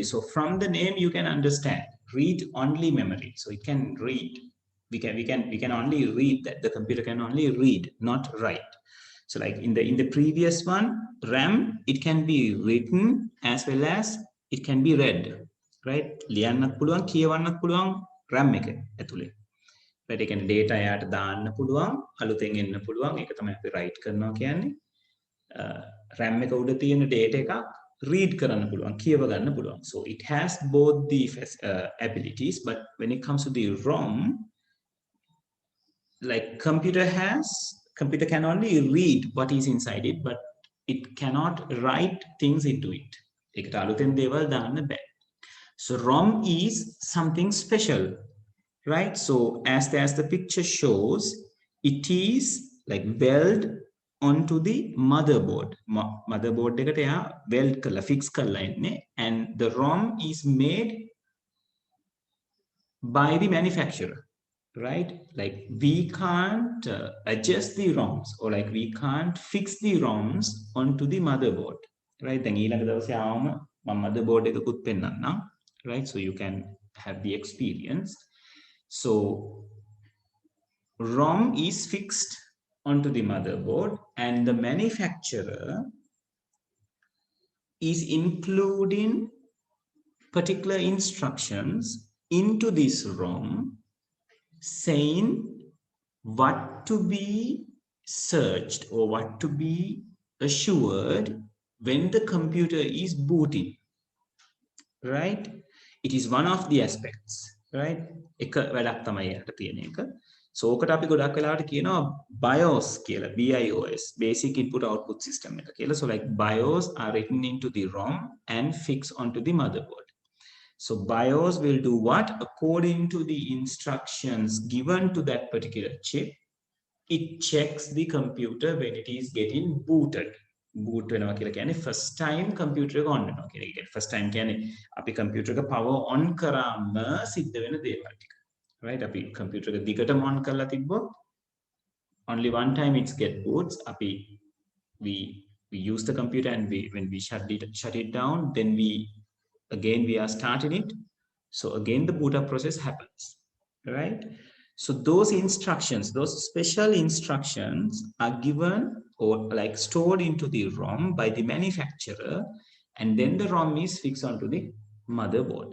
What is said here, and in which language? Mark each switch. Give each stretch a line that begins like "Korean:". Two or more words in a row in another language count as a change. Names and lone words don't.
English: So from the name you can understand read-only memory. So it can read. We can only read that. The computer can only read, not write. So like in the previous one, RAM, it can be written as well as it can be read, right?
Sinhala: ලියන්නත් පුළුවන් කියවන්නත් පුළුවන් RAM එක ඇතුලේ. Right, ඒ කියන්නේ data එයාට දාන්න පුළුවන්, අලුතෙන් එන්න පුළුවන්. ඒක තමයි අපි write කරනවා කියන්නේ. RAM එක උඩ තියෙන data එකක් read කරන්න පුළුවන්, කියව ගන්න පුළුවන්.
English: So it has both the abilities, but when it comes to the ROM, like computer can only read what is inside it, but it cannot write things into it.
Sinhala: ඒකට අලුතෙන් දේවල් දාන්න බෑ.
English: So ROM is something special, right? So as the picture shows, it is like weld onto the motherboard. Motherboard එකට එයා weld කරලා fix කරලා ඉන්නේ, and the ROM is made by the manufacturer, right? Like we can't adjust the ROMs, or like we can't fix the ROMs onto the motherboard, right?
Sinhala: දැන් ඊළඟ දවසේ ආවම මම motherboard එකකුත් පෙන්නන්නම්,
English: right? So you can have the experience. So ROM is fixed onto the motherboard, and the manufacturer is including particular instructions into this ROM, saying what to be searched or what to be assured when the computer is booting, right? It is one of the aspects, right?
Sinhala: එක වැඩක් තමයි යට තියෙන එක. So ඔකට අපි ගොඩක් වෙලාවට කියනවා BIOS කියලා, BIOS,
English: basic input output system
Sinhala: එක කියලා.
English: So like BIOS are written into the ROM and fixed onto the motherboard. So BIOS will do what? According to the instructions given to that particular chip, it checks the computer when it is getting booted.
Sinhala: boot වෙනවා කියලා කියන්නේ
English: first time computer
Sinhala: එක on වෙනවා කියන එක.
English: First time
Sinhala: කියන්නේ අපි computer එක
English: power on
Sinhala: කරාම සිද්ධ වෙන දේවල් ටික. Right? අපි computer එක දිගටම on කරලා තිබ්බොත්
English: only one time it get boots. we use the computer, and when we shut it down, then we are starting it. So again the boot up process happens, right? So those instructions, those special instructions are given or like stored into the ROM by the manufacturer, and then the ROM is fixed onto the motherboard.